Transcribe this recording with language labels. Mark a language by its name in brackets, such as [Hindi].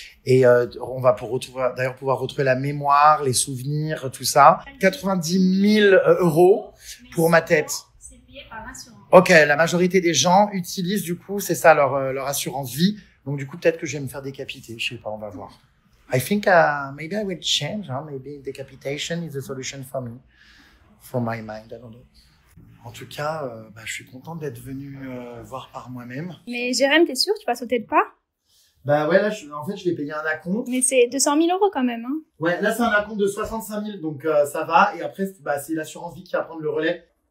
[French] Et on va d'ailleurs pouvoir retrouver la mémoire, les souvenirs, tout ça. 90 000 € pour ma tête. C'est payé par l'assurance. Ok, la majorité des gens utilisent du coup, c'est ça leur assurance vie. Donc du coup, peut-être que je vais me faire décapiter. Je sais pas, on va voir. [English] I think maybe I will change. Maybe decapitation is a solution for me, for my mind. I don't know. [French] En tout cas, je suis content d'être venu voir par moi-même. Mais Jérém, t'es sûr, tu vas sauter le pas? Bah ouais, là, en fait, je vais payer un acompte. Mais c'est 200 000 € quand même, hein. Ouais, là, c'est un acompte de 65 000, donc ça va. Et après, c'est l'assurance vie qui va prendre le relais.